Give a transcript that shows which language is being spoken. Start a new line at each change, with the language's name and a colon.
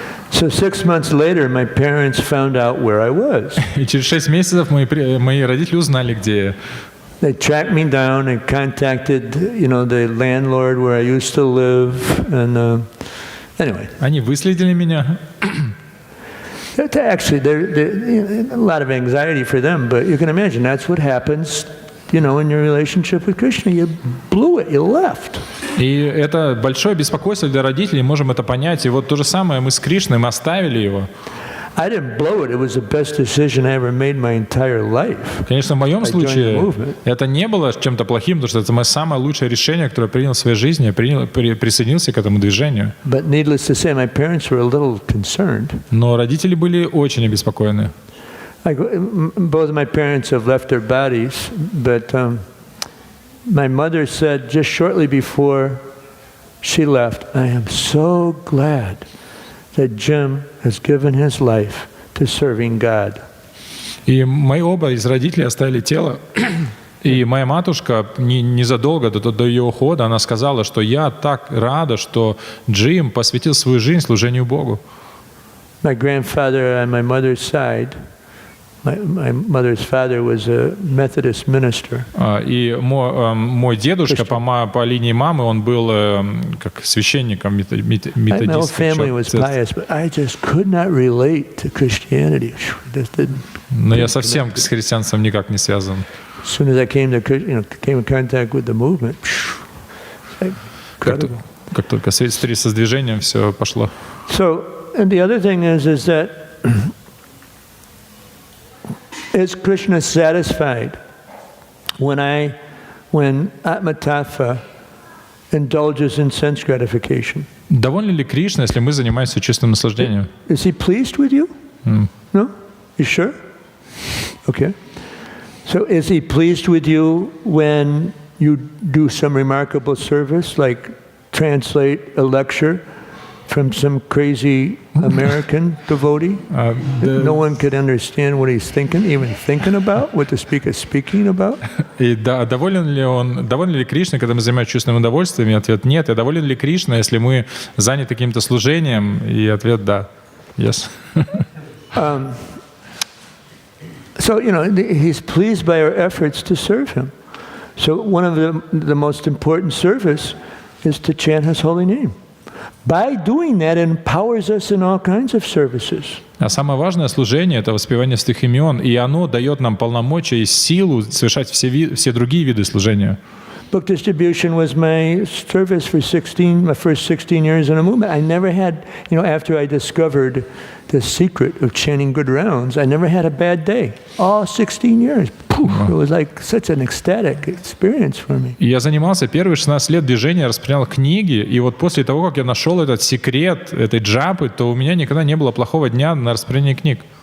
English: So 6 months later, my parents found out where I was.
Russian: И через 6 месяцев мои родители узнали, где я.
English: They tracked me down and contacted, the landlord where I used to live, and anyway.
Russian: Они выследили меня.
English: Actually, a lot of anxiety for them, but you can imagine that's what happens, in your relationship with Krishna. You blew it, you left.
Russian: И это большое беспокойство для родителей, можем это понять. И вот то же самое мы с Кришной, мы оставили его.
English: I didn't blow it. It was the best decision I ever made my entire life.
Russian: Конечно, в моем случае это не было чем-то плохим, потому что это мое самое лучшее решение, которое я принял в своей жизни. Я присоединился к этому движению.
English: But needless to say, my parents were a little concerned.
Russian: Но родители были очень обеспокоены.
English: Both of my parents have left their bodies, but my mother said just shortly before she left, I am so glad that Jim has given his life to serving God.
Russian: И мои оба из родителей оставили тело. И моя матушка незадолго до ее ухода, она сказала, что я так рада, что Джим посвятил свою жизнь служению Богу.
English: My grandfather on my mother's side, my mother's father was a Methodist minister.
Russian: И мой дедушка по линии мамы, он был как священником методистской
English: My whole family was pious, but I just could not relate to Christianity.
Russian: Но я совсем с христианством никак не связан.
English: As soon as I came in contact with the movement, incredible.
Russian: Как только встретился с движением, все пошло.
English: So, and the other thing is that is Krishna satisfied when Atma Tattva indulges in sense gratification?
Russian: Доволен ли Кришна, если мы занимаемся чистым наслаждением?
English: Is he pleased with you? No? You sure? Okay. So is he pleased with you when you do some remarkable service, like translate a lecture from some crazy American devotee? No one could understand what he's even thinking about, what the speaker is speaking about.
Russian: И доволен ли Кришна, когда мы занимаемся чувственным удовольствием? И ответ нет. И доволен ли Кришна, если мы заняты каким-то служением? И ответ да.
English: Yes. So, he's pleased by our efforts to serve him. So one of the most important service is to chant his holy name. By doing that, it empowers us in all kinds of services.
Russian: А самое важное служение — это воспевание святых имен, и оно дает нам полномочия и силу совершать все другие виды служения.
English: Book distribution was my service for my first 16 years in a movement. I never had, after I discovered the secret of chanting good rounds, I never had a bad day. All 16 years. It was like such an ecstatic experience for me.
Russian: Я занимался первые 16 лет движения, распространял книги, и вот после того, как я нашел этот секрет этой джапы, то у меня никогда не было плохого дня на распространение книг.